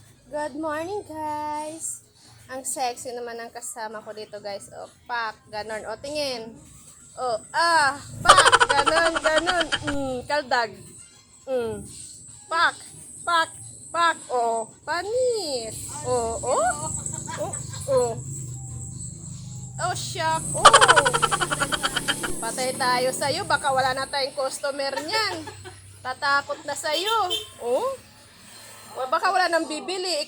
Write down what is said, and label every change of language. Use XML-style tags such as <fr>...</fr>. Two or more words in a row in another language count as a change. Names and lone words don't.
<en>Good morning, guys.</en> <tl>Ang sexy naman ng kasama ko dito, guys. O, pak, ganon. O, tingin. O, pak, ganon, ganon. Kaldag. Pak, pak, pak. O, panis.</tl> <en>Oh, shock.</en> <tl>Patay tayo sa'yo. Baka wala na tayong customer niyan. Tatakot na sa'yo. O, baka wala nang bibili.</tl>